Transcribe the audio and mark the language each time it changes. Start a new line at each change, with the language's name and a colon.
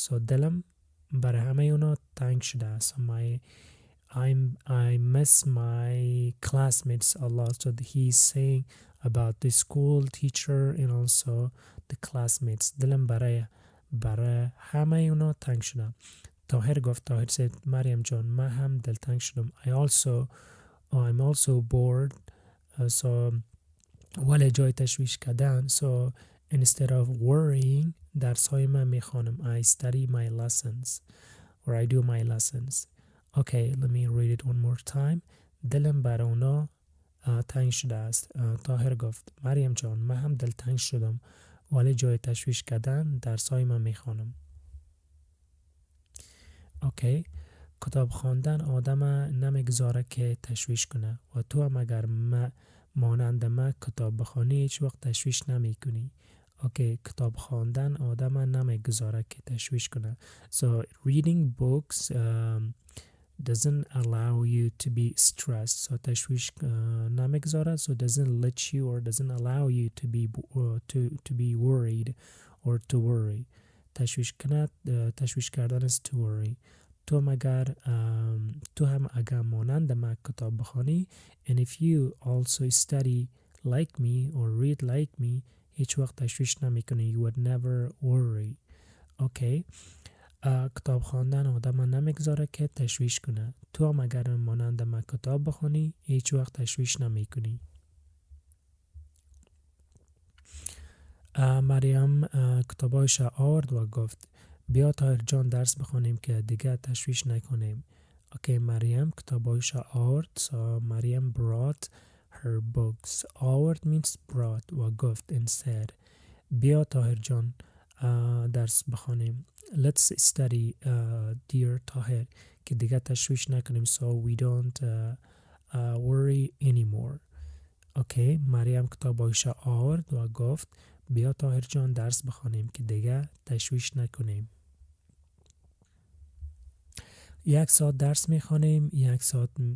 Persian: So دلم برای همه اونا تنگ شده است.
English: So I miss my classmates a lot. So he's saying about the school teacher and also the classmates.
Persian: دلم برای همه اونا تنگ شده. طاهر گفت طاهر
English: said
Persian: مریم جان، من هم دلتنگ شدم.
English: I'm also bored.
Persian: So ولی جای تشویش کردن.
English: So instead of worrying,
Persian: درس های من میخوانم.
English: I study my lessons or I do my lessons. Okay, let me read it one more time.
Persian: دلم برای اونا تنگ شده است. طاهر گفت مریم جان، من هم دلتنگ شدم، ولی جای تشویش کردن درس های من میخوانم. اوکی، کتاب خواندن آدم نمیگذاره که تشویش کنه و تو هم اگر مانند من کتاب بخوانی هیچ وقت تشویش نمی کنی. اوکی، کتاب خواندن آدم نمیگذاره که تشویش کنه.
English: So reading books doesn't allow you to be stressed.
Persian: So تشویش نمیگذاره.
English: So doesn't let you or doesn't allow you to be worried or to worry. تشویش کردن is to worry.
Persian: تو هم اگر مانند من کتاب بخوانی
English: and if you also study like me or read like me,
Persian: هیچ وقت تشویش نمی کنی.
English: You would never worry. Okay.
Persian: کتاب خواندن آدم نمیگذاره که تشویش کنه. تو هم اگر مانند من کتاب بخوانی هیچ وقت تشویش نمی کنی. مریم کتابایش آورد و گفت بیا طاهر جان درس بخونیم که دیگه تشویش نکنیم. اوکی، مریم کتابایش آورد.
English: So Maryam brought her books.
Persian: آورد
English: means brought
Persian: و گفت
English: and said
Persian: بیا طاهر جان درس بخونیم.
English: Let's study dear Tahir
Persian: که دیگه تشویش نکنیم.
English: So we don't worry anymore.
Persian: اوکی، مریم کتابایش آورد و گفت بیا طاهر جان درس بخونیم که دیگه تشویش نکنیم. 1 ساعت درس میخوانیم. 1 ساعت